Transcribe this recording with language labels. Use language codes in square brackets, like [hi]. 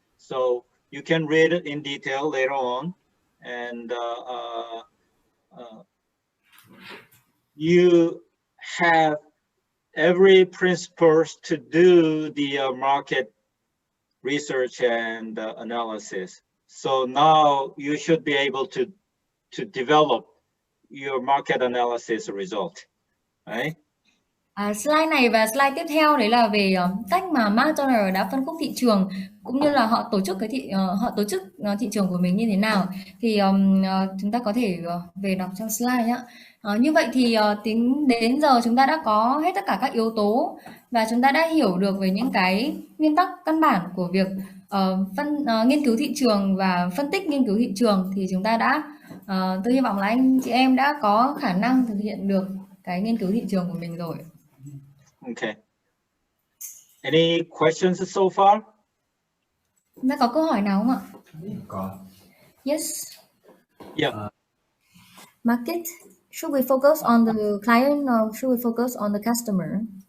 [en] So you can read it in detail later on, and you have every principles to do the market research and analysis. So now you should be able to develop your market analysis result, right? [vi] Slide này và slide tiếp theo đấy là về cách mà McDonald's đã phân khúc thị trường, cũng như là họ tổ chức thị trường của mình như thế nào. Thì chúng ta có thể về đọc trong slide nhé. Như vậy thì tính đến giờ chúng ta đã có hết tất cả các yếu tố và chúng ta đã hiểu được về những cái nguyên tắc căn bản của việc nghiên cứu thị trường và phân tích nghiên cứu thị trường. Thì chúng ta đã tôi hy vọng là anh chị em đã có khả năng thực hiện được cái nghiên cứu thị trường của mình rồi. [en] Okay. Any questions so far? [vi] Chúng ta có câu hỏi nào không ạ? Có. [en] Yes. Yeah. Market. Should we focus on the client or should we focus on the customer?